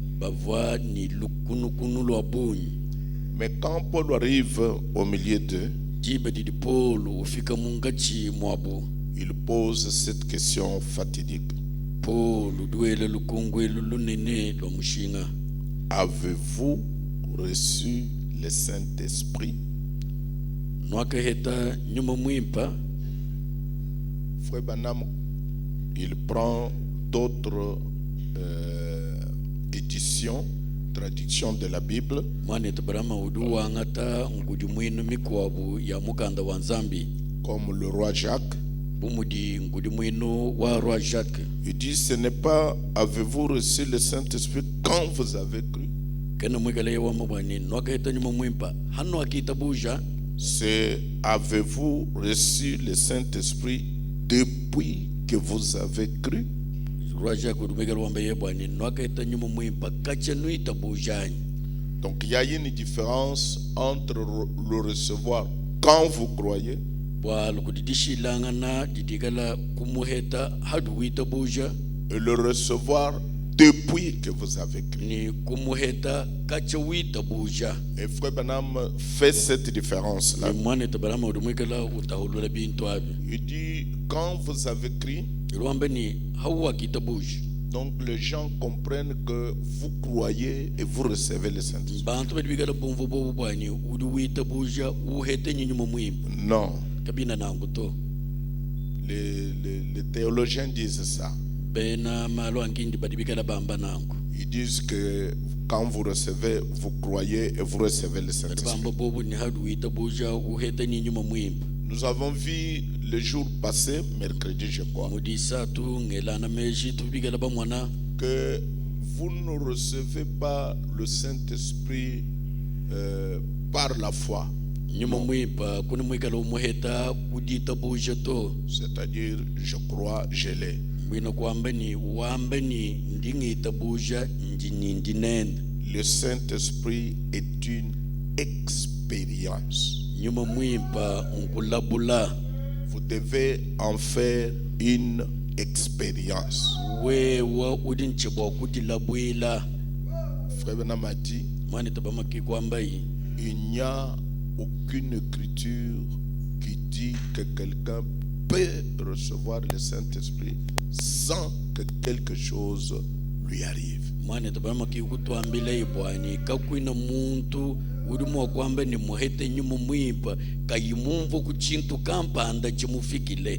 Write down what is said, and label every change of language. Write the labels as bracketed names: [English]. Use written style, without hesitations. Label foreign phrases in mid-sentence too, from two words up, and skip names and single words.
[French] Mais quand Paul arrive au milieu d'eux, il pose cette question fatidique: avez-vous reçu le Saint-Esprit [Lunda] Noaka heta nyuma mwimpa. [French] Frère Branham, il prend d'autres éditions, traductions de la Bible, [Lunda] Mwane tabarama udu wangata ngudimwinu mikwabu ya mukanda wa Nzambi. [French] comme le roi Jacques. [Lunda] Bumudi ngudimwinu wa roi Jacques. [French] Il dit, ce n'est pas avez-vous reçu le Saint-Esprit quand vous avez cru. [Lunda] Kena mwigale wa mabani noaka heta nyuma mwimpa. Hano akita buja. [French] C'est avez-vous reçu le Saint-Esprit depuis que vous avez cru. [Lunda] Roi Jacques udumigale wa mbaye bwani noaka heta nyuma mwimpa kacha nuita bujani. [French] Donc il y a une différence entre le recevoir quand vous croyez [Lunda] Bwa lukudidishi langana didikala kumuheta hadu wita buja. [French] et le recevoir depuis que vous avez cru. [Lunda] Ni kumuheta kacha wita buja. [French] Et Frère Branham fait cette différence-là. [Lunda] Ni mwane tabarama udumigala utahulula bintu abi. [French] Il dit, quand vous avez cru, [Lunda] Rwambe ni hawa kita buja. [French] donc les gens comprennent que vous croyez et vous recevez le Saint-Esprit. [Lunda] Bantu badibigala bomvo bobo bwani udu wita buja uhete nyuma mwimpa. [French] Non, [Lunda] Kabina nangu to. [French] les théologiens disent ça. [Lunda] Bena malo angindi badibigala bamba nangu. [French] Ils disent que quand vous recevez, vous croyez et vous recevez le Saint-Esprit. [Lunda] Bamba bobo ni hadu wita buja uhete nyuma mwimpa. [French] Nous avons vu le jour passé, mercredi je crois, [Lunda] Mudisa tu ngelana meji tu bigala bamwana. [French] que vous ne recevez pas le Saint-Esprit par la foi. [Lunda] Nyuma mwimpa kuna mwikala umuheta udita buja to. [French] C'est-à-dire, je crois, je l'ai. [Lunda] Mwina kwamba ni wamba ni ndingita buja ndinenda. [French] Le Saint-Esprit est une expérience. [Lunda] Nyuma mwimpa nkulabula. [French] Vous devez en faire une expérience. [Lunda] Wewa udinchibwa kudilabwila. [French] Frère Branham a dit, [Lunda] Mwane tabama kikwamba yi. [French] il n'y a aucune écriture qui dit que quelqu'un peut recevoir le Saint-Esprit sans que quelque chose lui arrive. [Lunda] Mwane tabama kikutwambila ibwani kakwina muntu ulimu kwamba ni muhete nyuma mwimpa kayimumvo kuchintu kampanda chimufikile.